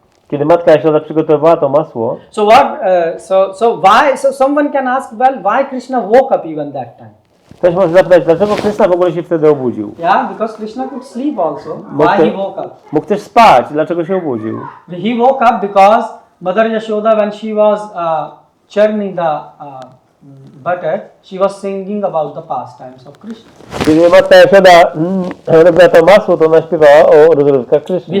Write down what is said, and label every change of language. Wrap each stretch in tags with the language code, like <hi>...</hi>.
<pl>Kiedy matka Jashoda przygotowała to masło,</pl> <en>so someone can ask, well, why Krishna woke up even that time?</en> <pl>ktoś może zapytać, dlaczego Kryszna w ogóle się wtedy obudził?</pl> <en>Yeah, because Krishna could sleep also. Why he woke up?</en> <pl>Mógł też spać, dlaczego się obudził?</pl> <en>He woke up because Mother Yashoda, when she was churning the butter, she was singing about the pastimes of Krishna.</en> <pl>Kiedy matka Jashoda robiła to masło, to ona śpiewała o rozrywkach Kryszny.</pl>